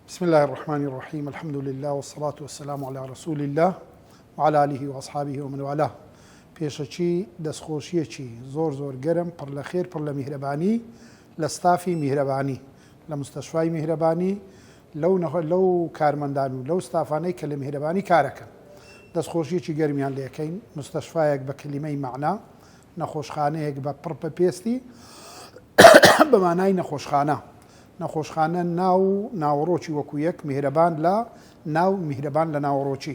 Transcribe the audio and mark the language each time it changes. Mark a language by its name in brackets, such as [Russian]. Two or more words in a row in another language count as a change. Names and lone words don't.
[Arabic] بسم الله الرحمن الرحيم. الحمد لله والصلاة والسلام على رسول الله وعلى آله وأصحابه ومن والاه. [Central Kurdish] پێشەچی دەستخۆشیەکی زۆر گەرم پڕ لە خێر پڕ لە میهرەبانی لە ستافی میهرەبانی لە مستەشفای میهرەبانی لەو کارمەندان و لەو ستافانەی کە لە میهرەبانی کارەکەن دەستخۆشیەکی گەرمیان لێەکەین. مستەشفایەک بە کلیمەی معنە، نەخۆشخانەیەک بە پڕ بە پێستی بەمانای نەخۆشخانە ناوەڕۆکی وەکو یەک میهرەبان لە ناو میهرەبان لە ناوەڕۆکی.